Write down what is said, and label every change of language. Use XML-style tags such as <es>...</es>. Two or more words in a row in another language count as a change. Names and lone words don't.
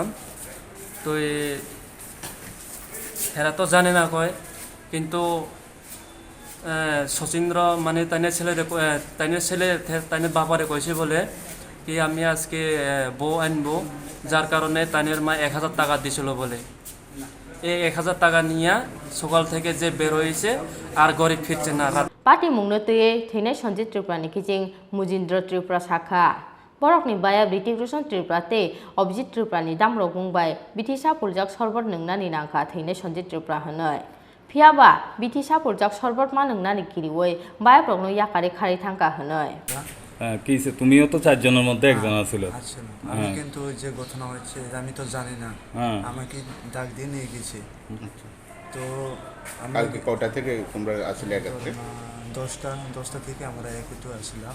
<bn>তো এরা তো জানে না কয়, কিন্তু শচীন্দ্র মানে তাইনের ছেলে তাইনের বাবারে কইছে বলে কি আমি আজকে বউ আনবো, যার কারণে তাইনের মা 1000 টাকা দিছিল বলে। এই 1000 টাকা নিয়ে সকাল থেকে যে বের হয়েছে আর গরিব ফিরছে না।</bn> <trp>পার্টি মুংনতুয়ে थैनाय सन्जित त्रिपुरानि किजिं मुजिन्द्र त्रिपुरा शाखा बरकनि बाया बिथि कृष्ण त्रिपुराते अभिजित त्रिपुरानि दामरक बुंबाय बिथि सापुलजाक सरबत नोंनानि नांखा थैनाय सन्जित त्रिपुरा होनय फियाबा बिथि सापुलजाक सरबत मा नोंनानि किरिवै बाया प्रग्न याकारे खारि थांका होनय।</trp> <bn>কি তুমিও তো 4 জনের মধ্যে একজন ছিল। আমি কিন্তু যে ঘটনা হচ্ছে আমি তো জানি না, আমাকে ডাক দিয়ে নিয়ে গেছে। তো কালকে কটা থেকে তোমরা আসলে একাত্রে? 10টা থেকে আমরা একটু আসলাম।</bn>